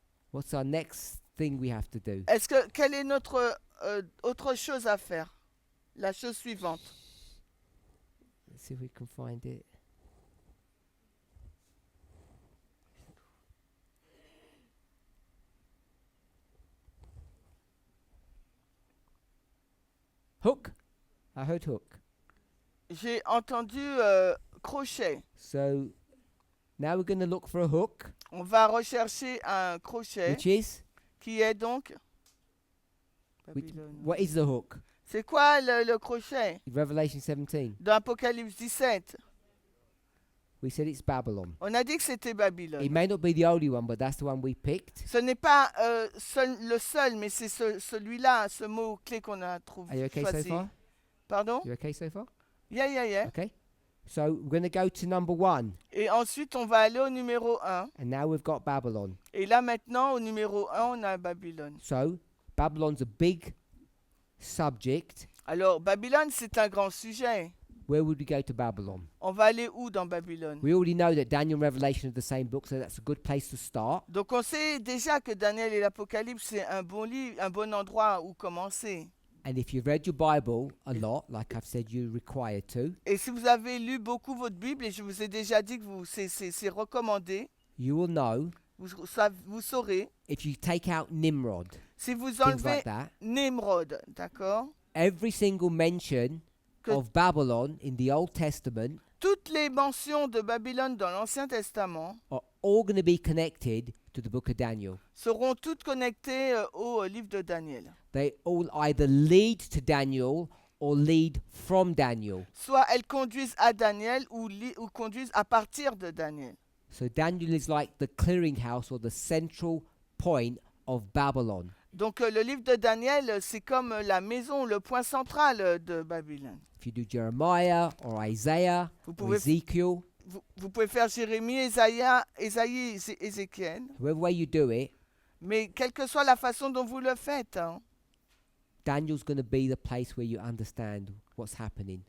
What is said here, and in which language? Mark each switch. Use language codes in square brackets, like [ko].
[en] What's our next thing we have to do? [fr] Quelle est notre autre chose à faire? La chose suivante. [en] Let's see if we can find it. Hook. I heard hook. [fr] J'ai entendu crochet. [en] So now we're going to look for a hook, [fr] On va rechercher un crochet [en] which is [fr] qui est donc... [en] which, [fr] Babylone. [en] what is the hook? [fr] C'est quoi le crochet? [en] Revelation 17. [fr] Dans Apocalypse 17. [en] We said it's Babylon. [fr] On a dit que c'était Babylone. [en] It may not be the only one, but that's the one we picked. [fr] Ce n'est pas le seul, mais c'est celui-là, ce mot-clé qu'on a trouvé. [en] Are you okay so [fr] choisi. [en] far? [fr] Pardon? [en] You okay so far? Yeah. Okay. So we're going to go to number 1, [fr] Et ensuite, on va aller au numéro 1. [en] and now we've got Babylon. [fr] Et là, maintenant, au numéro 1, on a Babylone. [en] So Babylon's a big subject. [fr] Alors, Babylone, c'est un grand sujet. [en] Where would we go to Babylon? [fr] On va aller où dans Babylone? [en] We already know that Daniel and Revelation are the same book, so that's a good place to start. [fr] Donc, on sait déjà que Daniel et l'Apocalypse, c'est un bon livre, un bon endroit où commencer. [en] And if you've read your Bible a lot, like I've said you're required to, [fr] Et si vous avez lu beaucoup votre Bible, et je vous ai déjà dit que c'est recommandé, [en] you will know [fr] vous saurez, [en] if you take out Nimrod, [fr] si vous [en] things [fr] enlevez [en] like that, [fr] Nimrod, d'accord? [en] every single mention [fr] Que- [en] of Babylon in the Old Testament [fr] Toutes les mentions de Babylone dans l'Ancien Testament [en] are all going to be connected to the book of Daniel. [fr] seront toutes connectées au livre de Daniel. [en] They all either lead to Daniel or lead from Daniel. [fr] Soit elles conduisent à Daniel ou conduisent à partir de Daniel. [en] So Daniel is like the clearinghouse or the central point of Babylon. [fr] Donc le livre de Daniel, c'est comme la maison, le point central de Babylone. [en] If you do Jeremiah or Isaiah [fr] Vous [en] or [fr] pouvez, [en] Ezekiel, [fr] vous pouvez faire Jérémie, Ésaïe, Ézéchiel, [en] whoever way you do it, [fr] mais quelle que soit la façon dont vous le faites, hein, [en] Daniel's going to be the place where you understand what's happening.